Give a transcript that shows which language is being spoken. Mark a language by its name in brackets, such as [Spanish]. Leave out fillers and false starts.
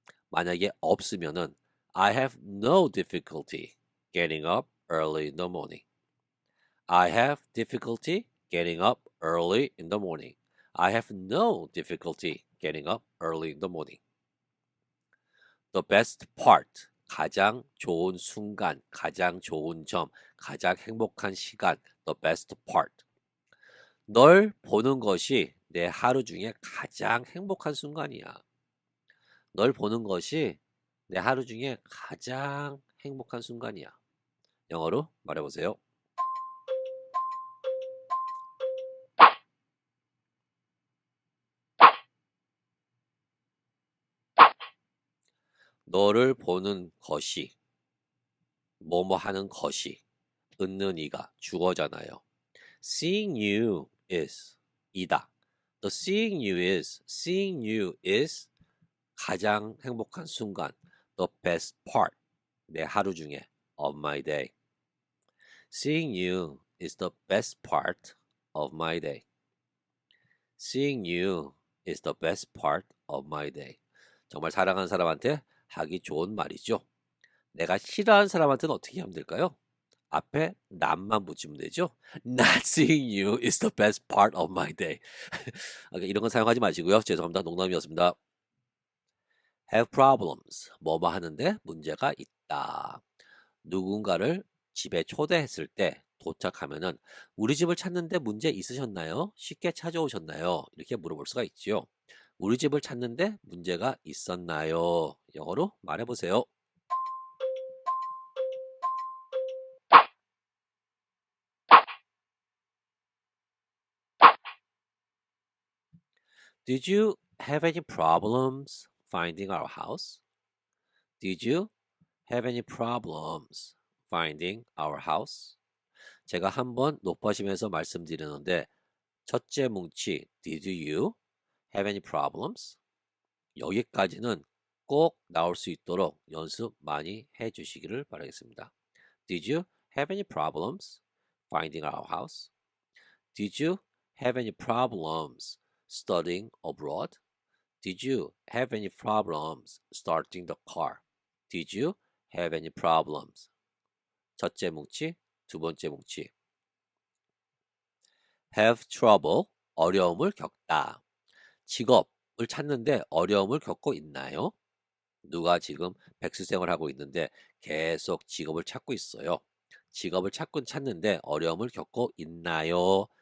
[Korean] 만약에 없으면은 [English] I have no difficulty getting up early in the morning. I have difficulty getting up early in the morning. I have no difficulty getting up early in the morning. The best part, [Korean] 가장 좋은 순간, 가장 좋은 점, 가장 행복한 시간, [English] the best part. [Korean] 널 보는 것이 내 하루 중에 가장 행복한 순간이야. 널 보는 것이 내 하루 중에 가장 행복한 순간이야. 영어로 말해보세요. 너를 보는 것이 뭐뭐 하는 것이 은는 이가 주어잖아요. [English] Seeing you is 이다. The seeing you is [Korean] 가장 행복한 순간. [English] The best part [Korean] 내 하루 중에 [English] of my day. Seeing you is the best part of my day. Seeing you is the best part of my day. [Korean] 정말 사랑하는 사람한테 하기 좋은 말이죠. 내가 싫어하는 사람한테는 어떻게 하면 될까요? 앞에 남만 붙이면 되죠. [English] Not seeing you is the best part of my day. [Korean] 이런 건 사용하지 마시고요. 죄송합니다. 농담이었습니다. [English] Have problems. [Korean] 뭐뭐 하는데 문제가 있다. 누군가를 집에 초대했을 때 도착하면은 우리 집을 찾는데 문제 있으셨나요? 쉽게 찾아오셨나요? 이렇게 물어볼 수가 있죠. 우리 집을 찾는데 문제가 있었나요? 영어로 말해보세요. [English] Did you have any problems finding our house? Did you have any problems finding our house? [Korean] 제가 한번 높아지면서 말씀드리는데 첫째 뭉치 [English] Did you have any problems? [Korean] 여기까지는 꼭 나올 수 있도록 연습 많이 해주시기를 바라겠습니다. [English] Did you have any problems finding our house? Did you have any problems studying abroad? Did you have any problems starting the car? Did you have any problems? [Korean] 첫째 뭉치, 두 번째 뭉치. [English] Have trouble, [Korean] 어려움을 겪다. 직업을 찾는데 어려움을 겪고 있나요? 누가 지금 백수생활 하고 있는데 계속 직업을 찾고 있어요. 직업을 찾는데 어려움을 겪고 있나요?